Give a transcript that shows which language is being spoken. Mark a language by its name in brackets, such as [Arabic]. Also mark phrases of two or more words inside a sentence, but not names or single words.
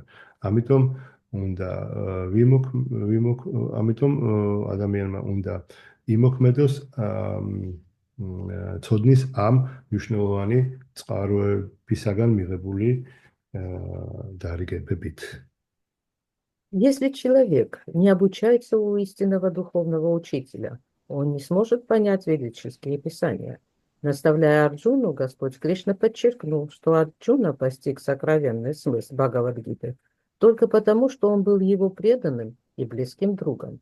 [Georgian] ამიტომ ადამიანმა უნდა იმოქმედოს ცოდნის ამ მნიშვნელოვანი წყაროებისაგან მიღებული დარიგებებით. [Russian] Если человек не обучается у истинного духовного учителя, он не сможет понять ведические писания. Наставляя Арджуну, Господь Кришна подчеркнул, что Арджуна постиг сокровенный смысл Бхагавад-гиты только потому, что он был его преданным и близким другом.